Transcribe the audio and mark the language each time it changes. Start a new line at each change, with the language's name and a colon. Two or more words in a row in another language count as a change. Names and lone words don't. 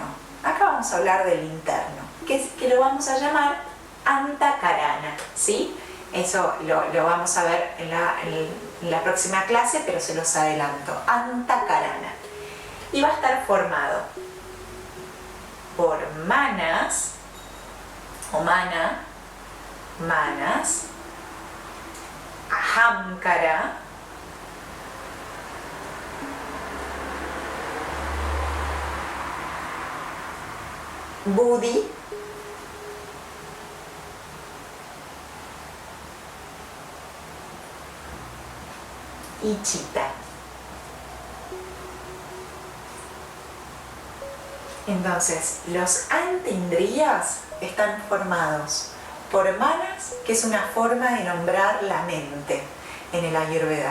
Spanish: Acá vamos a hablar del interno, que lo vamos a llamar antakarana, ¿sí? Eso lo vamos a ver en la próxima clase, pero se los adelanto. Antakarana. Y va a estar formado por manas, o manas, ahamkara, buddhi, y chitta. Entonces, los antindriyas están formados por manas, que es una forma de nombrar la mente en el Ayurveda.